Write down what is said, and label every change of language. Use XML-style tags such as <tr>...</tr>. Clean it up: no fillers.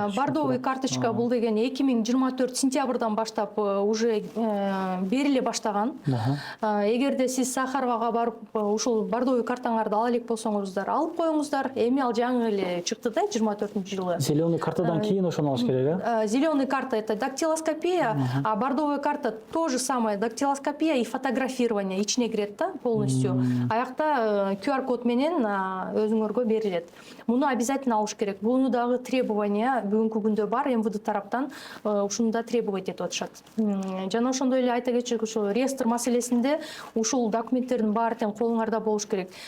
<ky>Бордовый карточка бул деген 2024 сентябрдан баштап уже бериле баштаган. Эгерде сиз Сахаровага барып ушул бордовый картаңарды ала элек болсоңуздар, алып коюңуздар. Эми ал жаңы эле чыкты да, 24-жылы. Зеленый картадан кийин ошону алыш керек, э?</ky> <ru>Зеленый карта это дактилоскопия, а бордовая карта то же самое, дактилоскопия и фотографирование</ru> <ky>ичине кирет да,</ky> <ru>полностью.</ru> <ky>Аякта QR-код менен өзүңөргө берилет. Муну обязательно алыш керек. Буну дагы требования бүгүнкү күндө бар, МВД тараптан ушуну да требовать этип атышат. Жана ошондой эле айта кетчүк, ушул реестр маселесинде ушул документтердин баары тең колуңарда болуш керек.</ky>